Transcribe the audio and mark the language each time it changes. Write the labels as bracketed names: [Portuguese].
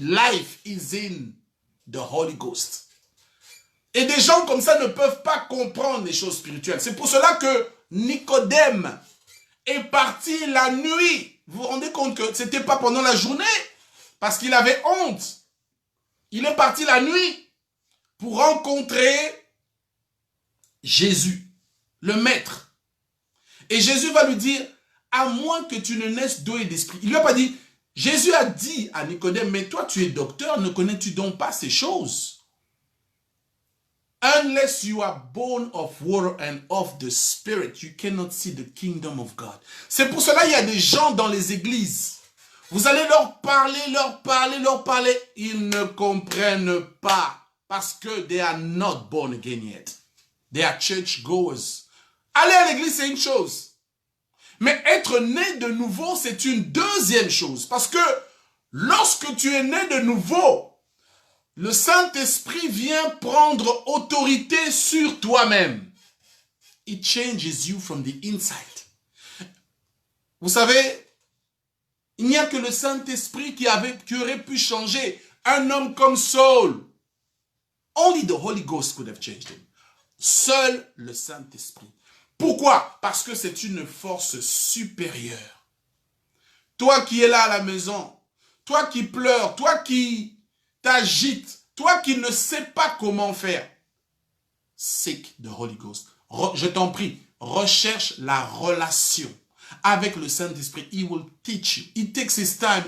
[English] Life is in the Holy Ghost. [French] Et des gens comme ça ne peuvent pas comprendre les choses spirituelles. C'est pour cela que Nicodème est parti la nuit. Vous vous rendez compte que ce n'était pas pendant la journée, parce qu'il avait honte. Il est parti la nuit pour rencontrer Jésus, le maître. Et Jésus va lui dire, à moins que tu ne naisses d'eau et d'esprit. Il lui a pas dit, Jésus a dit à Nicodème, mais toi tu es docteur, ne connais-tu donc pas ces choses? [English] Unless you are born of water and of the Spirit, you cannot see the kingdom of God. [French] C'est pour cela qu'il y a des gens dans les églises. Vous allez leur parler. Ils ne comprennent pas. Parce que [English] they are not born again yet. They are church goers. [French] Aller à l'église, c'est une chose. Mais être né de nouveau, c'est une deuxième chose. Parce que lorsque tu es né de nouveau, le Saint-Esprit vient prendre autorité sur toi-même. [English] It changes you from the inside. [French] Vous savez, il n'y a que le Saint-Esprit qui aurait pu changer un homme comme Saul. [English] Only the Holy Ghost could have changed him. [French] Seul le Saint-Esprit. Pourquoi? Parce que c'est une force supérieure. Toi qui es là à la maison, toi qui pleures, toi qui t'agites, toi qui ne sais pas comment faire, [English] seek the Holy Ghost. [French] Je t'en prie, recherche la relation avec le Saint-Esprit. [English] He will teach you. He takes his time.